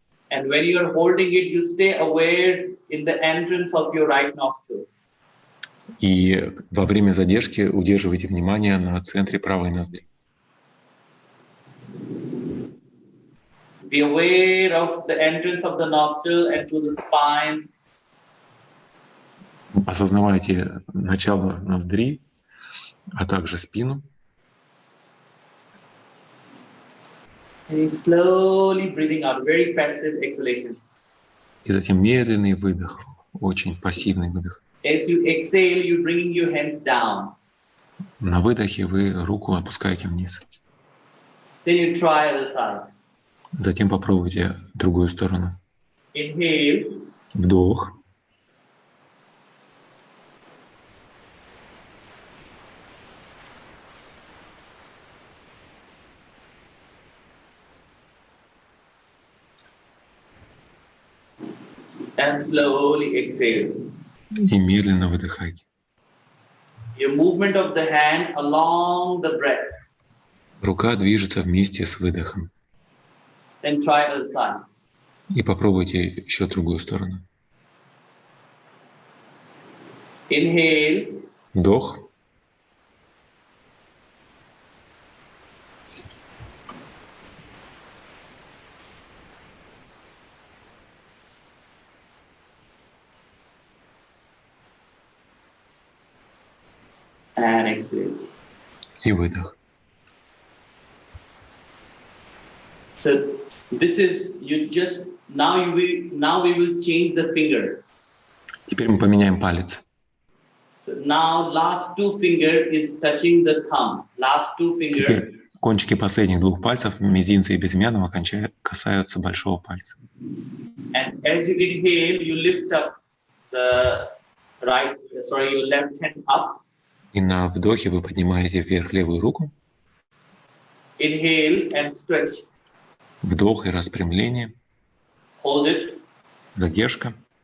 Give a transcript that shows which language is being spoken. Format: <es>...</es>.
<en>And when you are holding it, you stay aware in the entrance of your right nostril.</en> <ru>И во время задержки удерживайте внимание на центре правой ноздри.</ru> <en>Be aware of the entrance of the nostril and to the spine.</en> <ru>Осознавайте начало ноздри, а также спину.</ru> <en>And slowly breathing out, very passive exhalation.</en> <ru>И затем медленный выдох, очень пассивный выдох.</ru> <en>As you exhale, you bring your hands down.</en> <ru>На выдохе вы руку опускаете вниз.</ru> <en>Then you try other side.</en> <ru>Затем попробуйте другую сторону.</ru> <en>Inhale.</en> <ru>Вдох.</ru> <en>And slowly exhale.</en> <ru>И медленно выдыхайте.</ru> <en>Your movement of the hand along the breath.</en> <ru>Рука движется вместе с выдохом.</ru> <en>Then try other side.</en> <ru>И попробуйте еще другую сторону.</ru> <en>Inhale.</en> <ru>Вдох.</ru> <en>And exhale.</en> <ru>И выдох.</ru> <en>So this is you just now we will change the finger.</en> <ru>Теперь мы поменяем палец.</ru> <en>So now last two finger is touching the thumb. Last two finger.</en> <ru>Теперь кончики последних двух пальцев, мизинца и безымянного, касаются большого пальца.</ru> <en>And as you inhale, you lift up the your left hand up.</en> <ru>И на вдохе вы поднимаете вверх левую руку.</ru> <en>Inhale and stretch.</en> <ru>Вдох и распрямление.</ru> <en>Hold it.</en> <ru>Задержка.</ru>